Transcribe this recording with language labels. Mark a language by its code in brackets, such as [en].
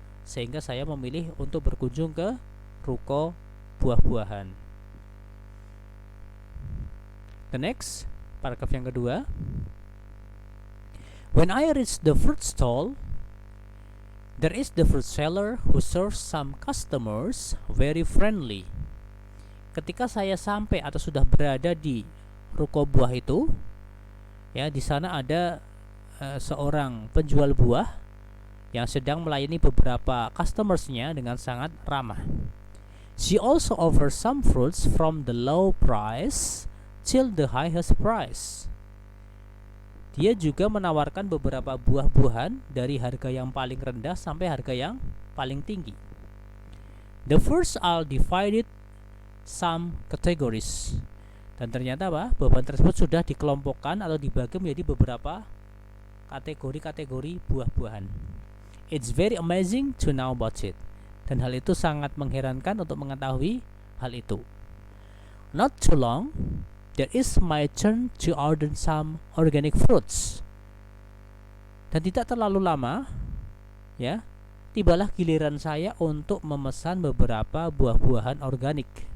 [id] sehingga saya memilih untuk berkunjung ke ruko buah-buahan. [en] The next, [id] paragraf yang kedua. [en] When I reached the fruit stall, there is the fruit seller who serves some customers very friendly. [id] Ketika saya sampai atau sudah berada di ruko buah itu, ya, di sana ada seorang penjual buah yang sedang melayani beberapa customersnya dengan sangat ramah. [en] She also offers some fruits from the low price till the highest price. [id] Dia juga menawarkan beberapa buah-buahan dari harga yang paling rendah sampai harga yang paling tinggi. [en] The fruits are divided some categories. [id] Dan ternyata buah-buahan tersebut sudah dikelompokkan atau dibagi menjadi beberapa kategori-kategori buah-buahan. [en] It's very amazing to know about it. [id] Dan hal itu sangat mengherankan untuk mengetahui hal itu. [en] Not too long, there is my turn to order some organic fruits. [id] Dan tidak terlalu lama, ya, tibalah giliran saya untuk memesan beberapa buah-buahan organik.